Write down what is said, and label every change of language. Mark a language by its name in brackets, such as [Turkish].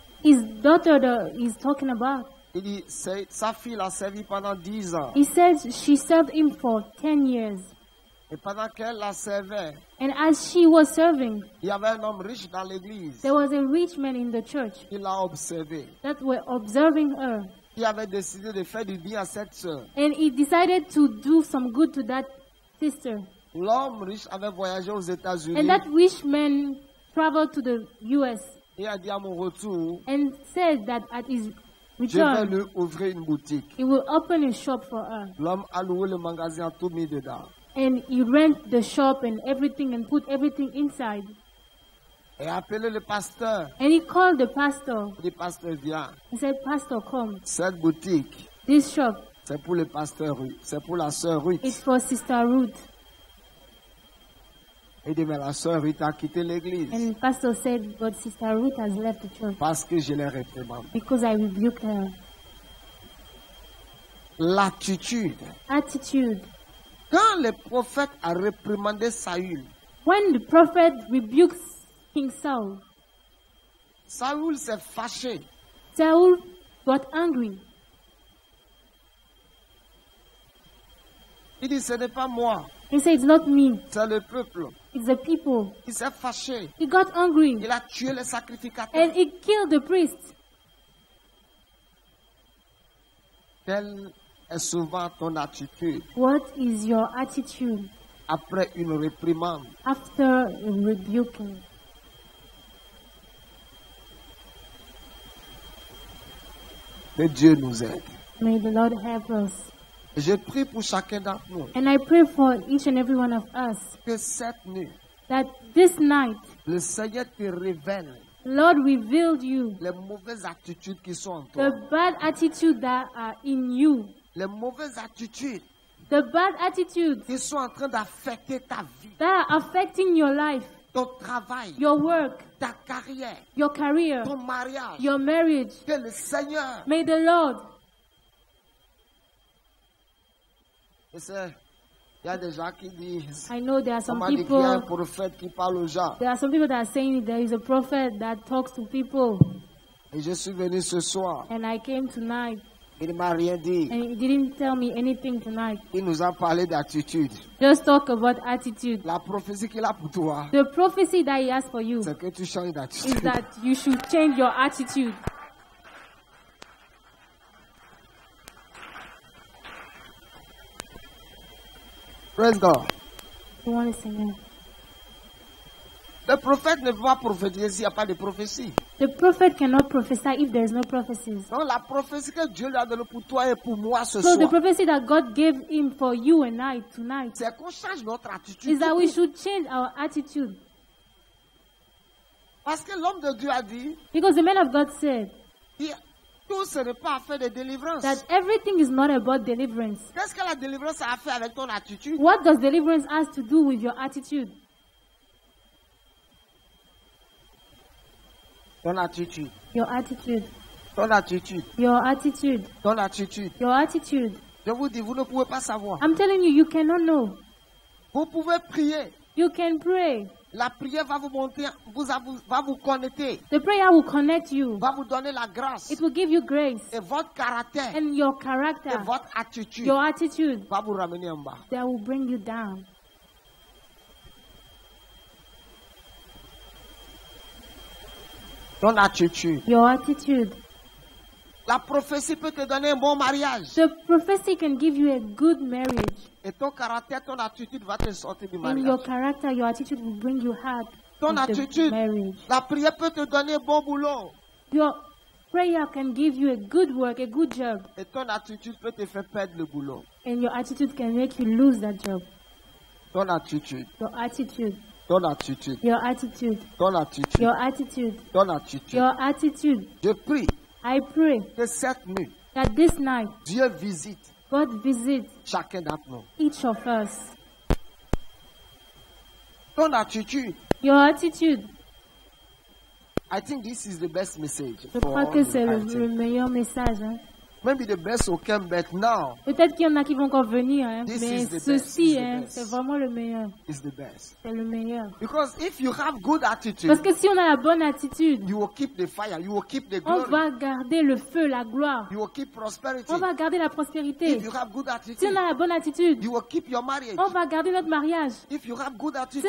[English] His daughter that he's talking about, [French] il dit, sa fille l'a servi pendant 10 ans. [English] he said she served him for 10 years. [French] Et pendant qu'elle la servait, [English] And as she was serving, [French] il y avait un homme riche dans l'église. [English] there was a rich man in the church [French] Il l'a observé. [English] that were observing her. [French] Il avait décidé de faire du bien à cette sœur. [English] And he decided to do some good to that sister. [French] L'homme riche avait voyagé aux États-Unis [English] And that rich man traveled to the US [French] et a dit à mon retour, [English] and said that at his [French] je vais [English] return, [French] lui ouvrir une boutique. [English] he will open a shop for her. [French] L'homme a loué le magasin, a tout mis dedans. [English] And he rent the shop and everything and put everything inside. [French] Et a appelé le pasteur. [English] And he called the pastor. [French] Il dit, pasteur, viens. [English] He said, Pastor, come. [French] Cette boutique, [English] This shop, [French] c'est pour le pasteur Ruth. C'est pour la sœur Ruth. [English] it's for Sister Ruth. [French] Il dit, mais la sœur Ruth a quitté l'église [English] And pastor said, but Sister Ruth has left the church [French] parce que je l'ai réprimandé. [English] because I rebuked her. [French] L'attitude. [English] Attitude. [French] Quand le prophète a réprimandé Saül, [English] When the prophet rebukes King Saul, [French] Saül s'est fâché. [English] Saul got angry. [French] Il dit, ce n'est pas moi, [English] He said, it's not me, [French] c'est le peuple. [English] it's the people. [French] Il s'est fâché. [English] He got angry [French] Il a tué les sacrificateurs. [English] and he killed the priest. [French] Quelle est souvent ton attitude [English] What is your attitude [French] après une réprimande? [English] after rebuking? [French] Que Dieu nous aide. [English] May the Lord help us. [French] Je prie pour chacun d'entre nous [English] And I pray for each and every one of us [French] que cette nuit, [English] that this night, [French] le Seigneur te révèle [English] Lord revealed you [French] les mauvaises attitudes qui sont en [English] the [French] toi. [English] bad attitude that are in you, [French] Les mauvaises attitudes [English] the bad attitudes [French] qui sont en train d'affecter ta vie, [English] that are affecting your life, [French] ton travail, [English] your work, [French] ta carrière, [English] your career, [French] ton mariage. [English] your marriage. [French] Que le Seigneur, [English] May the Lord, [French] je sais, il y a des gens qui disent, [English] I know there are [French] on [English] some [French] m'a dit qu'il y a un [English] people, [French] prophète qui parle aux gens. [English] there are some people that are saying there is a prophet that talks to people, [French] Et je suis venu ce soir, [English] and I came tonight [French] il ne m'a rien dit. [English] and he didn't tell me anything tonight. [French] Il nous a parlé d'attitude. [English] Just talk about attitude. [French] La prophétie qu'il a pour toi, [English] The prophecy that he has for you [French] c'est que tu changes [English] is [French] d'attitude. [English] that you should change your attitude. Praise God. You want to sing it? [French] Le prophète ne peut pas prophétiser s'il n'y a pas de prophétie. [English] The prophet cannot prophesy if there is no prophecies. [French] Donc la prophétie que Dieu lui a donnée pour toi et pour moi ce [English] So the [French] soir, [English] prophecy that God gave him for you and I tonight [French] c'est qu'on change notre attitude. [English] is that we should change our attitude. [French] Parce que l'homme de Dieu a dit, [English] Because the man of God said [French] tout ce n'est pas affaire de délivrance. [English] that everything is not about deliverance. [French] Qu'est-ce que la délivrance a à faire avec ton attitude? [English] What does deliverance have to do with your attitude? [French] Ton attitude. [English] Your attitude. [French] Ton attitude. [English] Your attitude. [French] Ton attitude. [English] Your attitude. [French] Je vous dis, vous ne pouvez pas savoir. [English] I'm telling you, you cannot know. [French] Vous pouvez prier. [English] You can pray. [French] La prière va vous monter, va vous connecter, [English] The prayer will connect you. [French] va vous donner la grâce. [English] It will give you grace. [French] Et votre caractère [English] And your [French] et [English] character, [French] votre attitude [English] your attitude, [French] va vous ramener en bas. [English] that will bring you down. [French] Ton attitude. [English] Your attitude. [French] La prophétie peut te donner un bon mariage. [English] The prophecy can give you a good marriage. [French] Et ton caractère, ton attitude va te sortir du [English] And [French] mariage. [English] your character, your attitude will bring you out [French] Ton [English] of the [French] attitude. [English] marriage. [French] La prière peut te donner un bon boulot. [English] Your prayer can give you a good work, a good job. [French] Et ton attitude peut te faire perdre le boulot. [English] And your attitude can make you lose that job. [French] Ton attitude. [English] Your attitude. [French] Ton attitude. [English] Your attitude. [French] Ton attitude. [English] Your attitude. [French] Ton attitude. [English] Your attitude. [French] Je prie [English] I pray [French] que cette nuit, [English] that this night [French] Dieu visite [English] God visits [French] chacun d'entre nous. [English] each of us. [French] Ton attitude. [English] Your attitude. I think this is the best message. [French] Je [English] for [French] crois [English] all [French] que [English] the [French] c'est le [English] items. [French] meilleur message. Hein. [English] Maybe the best will come, but now [French] Peut-être qu'il y en a qui vont encore venir, hein, [English] This [French] mais [English] is the best, [French] ceci, [English] this is the [French] hein, [English] best. [French] c'est vraiment le meilleur. [English] is the best. [French] C'est le meilleur. [English] Because if you have good attitude, [French] Parce que si on a la bonne attitude, [English] you will keep the fire, you will keep the [French] on [English] glory, [French] va garder le feu, la gloire. [English] you will keep prosperity. [French] On va garder la prospérité. [English] If you have good [French] Si [English] attitude, [French] on a la bonne attitude, [English] you will keep your marriage. [French] on va garder notre mariage. [English] If you have good [French] Si [English] attitude,